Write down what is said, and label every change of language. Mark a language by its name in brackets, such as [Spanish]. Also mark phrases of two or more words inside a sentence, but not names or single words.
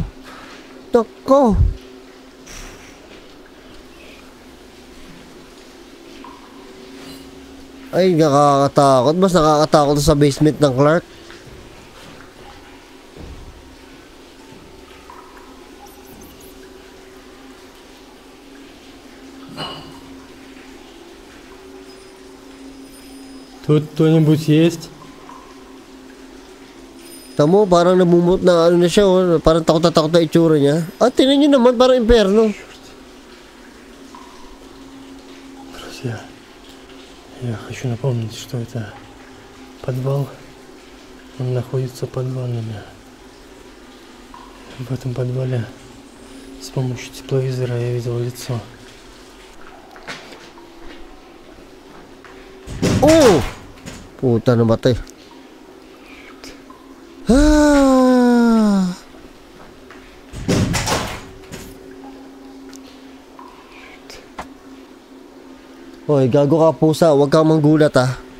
[Filipino] Nako. Ay, nakakatakot. Mas nakakatakot sa basement ng Clark. [Russian] Тут кто-нибудь есть? [Filipino] Tamo, parang namumot na ano na siya, oh. Parang takot na takot na itsura niya. Tinan niyo naman, parang impyerno. [Russian] Друзья, я хочу напомнить, что это подвал. Он находится под ваннами. В этом подвале с помощью тепловизора я видел лицо. [Filipino] Oh! Puta, namatay. Hoy, gago ka pusa, huwag kang manggulat, ah.